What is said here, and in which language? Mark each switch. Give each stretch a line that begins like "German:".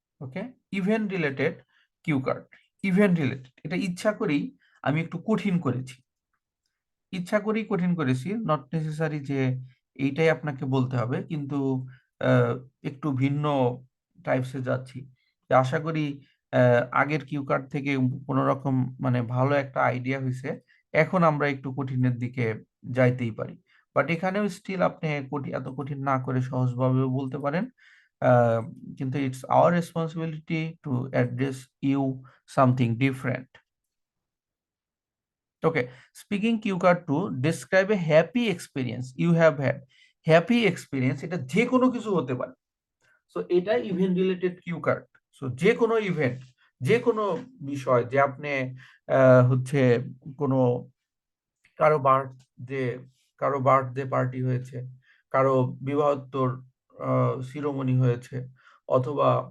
Bangla: ওকে, event related cue card, event related, এটা ইচ্ছা করেই আমি একটু কঠিন করেছি, ইচ্ছা করেই কঠিন করেছি, নট নেসেসারি যে এইটাই আপনাকে বলতে হবে, কিন্তু আহ, একটু ভিন্ন টাইপসে যাচ্ছি, যে আশা করি আগের কিউ কার্ড থেকে কোনো রকম মানে ভালো একটা আইডিয়া হয়েছে, এখন আমরা একটু কঠিনের দিকে যাইতেই পারি। বাট এখানেও স্টিল আপনি এত কঠিন না করে সহজভাবেও বলতে পারেন।
English: আহ, কিন্তু it's our responsibility to address you something different. Okay, speaking cue card 2, describe a happy experience you have had.
Bangla: Happy experience এটা যে কোনো কিছু হতে পারে। সো এটা event related cue card. So যে কোনো ইভেন্ট, যে কোনো বিষয়, যে আপনি হচ্ছে কোনো কারো বার্থডে, কারো বার্থডে পার্টি হয়েছে, কারো বিবাহোত্তর শিরোমণি হয়েছে, অথবা